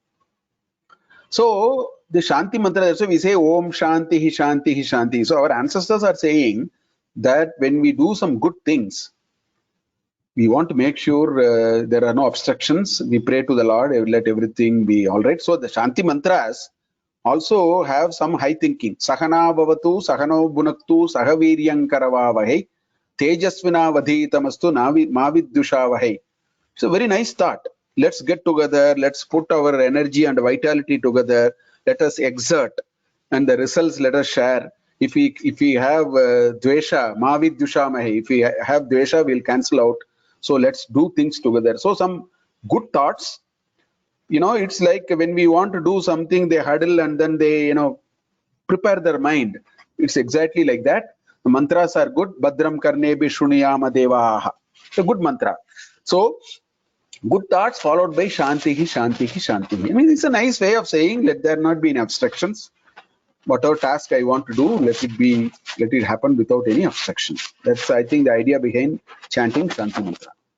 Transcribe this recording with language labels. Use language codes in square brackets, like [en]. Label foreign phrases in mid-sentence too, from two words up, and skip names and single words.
[en] So the Shanti Mantra, so we say [sa] Om Shanti Shanti Shanti. [en] So our ancestors are saying that when we do some good things, we want to make sure there are no obstructions. We pray to the Lord, let everything be all right. So the Shanti Mantras also have some high thinking. [sa] Sahana Bhavatu, Sahano Bunaktu, Sahaviryang Karavavahe, Tejasvina Vadhitamastu, Mavidyushavahe. [en] It's a very nice thought. Let's get together. Let's put our energy and vitality together. Let us exert, and the results let us share. If we have dvesha, mavidyushamahe. If we have dvesha, we'll cancel out. So let's do things together. So some good thoughts. It's like when we want to do something, they huddle and then they prepare their mind. It's exactly like that. The mantras are good. [sa] Badram karnebi shuniyama devaha. [en] It's a good mantra. So good thoughts followed by [sa] Shanti Shanti Shanti. [en] I mean, it's a nice way of saying let there not be any obstructions. Whatever task I want to do, let it happen without any obstruction. That's, I think, the idea behind chanting Shanti Mantra.